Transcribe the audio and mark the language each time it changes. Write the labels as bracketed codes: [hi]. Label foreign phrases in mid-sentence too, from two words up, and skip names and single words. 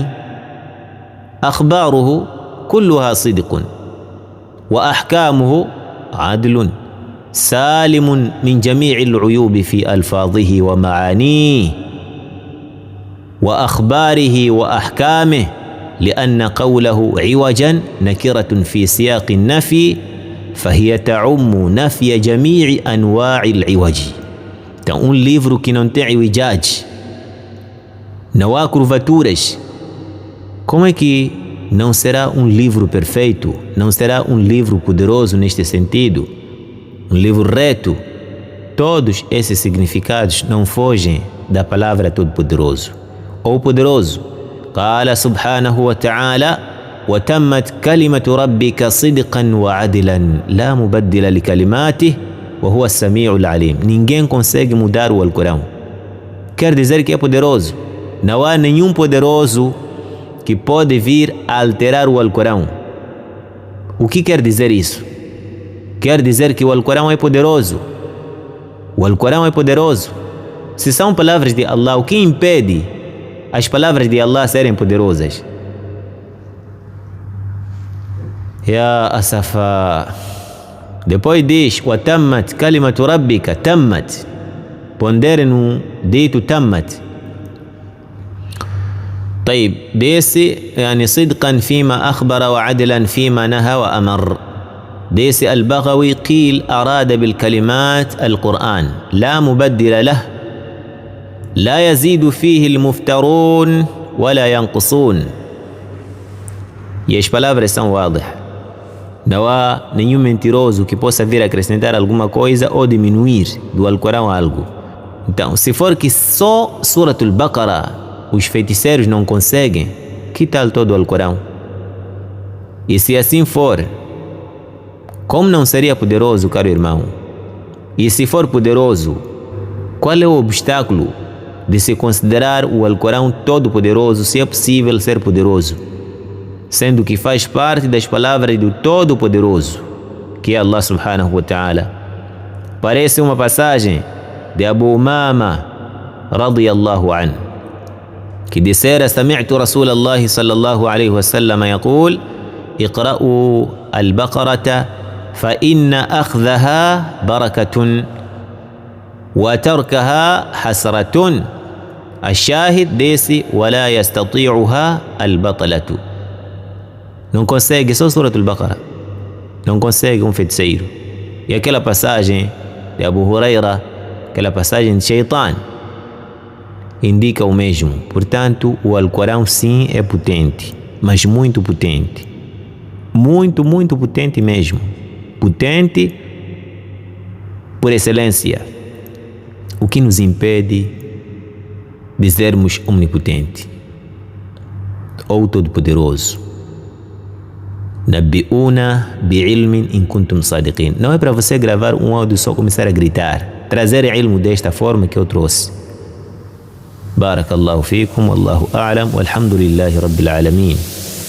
[ar] أخباره كلها صدق وأحكامه عدل سالم من جميع العيوب في ألفاظه ومعانيه وأخباره وأحكامه، لأن قوله عوجا نكرة في سياق النفي فهي تعم نفي جميع أنواع العوج. [pt] Então, livro que não tem iwijaj, não há curvaturas, como é que não será um livro perfeito? Não será um livro poderoso neste sentido? Um livro reto? Todos esses significados não fogem da palavra Todo-Poderoso. Ou Poderoso. [ar] قال سبحانه وتعالى: وَتَمَّتْ كَلِمَةُ رَبِّكَ صِدْقًا وَعَدْلًا لَا مُبَدِّلَ لِكَلِمَاتِهِ وَهُوَ السَّمِيعُ الْعَلِيمُ. [pt] Ninguém consegue mudar o Alcorão. Quer dizer que é poderoso. Não há nenhum poderoso que pode vir a alterar o Alcorão. O que quer dizer isso? Quer dizer que o Alcorão é poderoso. O Alcorão é poderoso. Se são palavras de Allah, o que impede as palavras de Allah serem poderosas? [ar] يا أسفا. [pt] Depois diz: [ar] وَتَمَّتْ كَلِمَةُ رَبِّكَ. Tammat. [pt] Pondere no dito tammat. [ar] طيب ديسي يعني صدقا فيما أخبر وعدلا فيما نهى وأمر. ديسي البغوي قيل أراد بالكلمات القرآن لا مبدل له لا يزيد فيه المفترون ولا ينقصون. [pt] E as palavras são واضح. Não há nenhum mentiroso que possa vir acrescentar alguma coisa ou diminuir do Alcorão algo. Então, se for que só Suratul Baqarah os feiticeiros não conseguem, que tal todo o Alcorão? E se assim for, como não seria poderoso, caro irmão? E se for poderoso, qual é o obstáculo de se considerar o Alcorão todo poderoso, se é possível ser poderoso, sendo que faz parte das palavras do Todo-Poderoso, que é Allah [ar] سبحانه وتعالى? [pt] Parece uma passagem de Abu Umama [ar] رضي الله عنه, [pt] que dissera: [ar] سمعت رسول الله صلى الله عليه وسلم يقول: اقرأوا البقرة فإن أخذها بركة وتركها حسرة. الشاهد desse: ولا يستطيعها البطلة. [pt] Não consegue, só Suratul Baqarah. Não consegue um feiticeiro. E aquela passagem de Abu Huraira, aquela passagem de Shaitan, indica o mesmo. Portanto, o Alcorão sim é potente, mas muito potente. Muito, muito potente mesmo. Potente por excelência. O que nos impede de sermos omnipotente ou todo-poderoso? [ar] نبئوني بعلم إن كنتم صادقين. [pt] Não é para você gravar um áudio só começar a gritar, trazer ilmo desta forma que eu trouxe. [ar] بارك الله فيكم، والله أعلم، والحمد لله رب العالمين.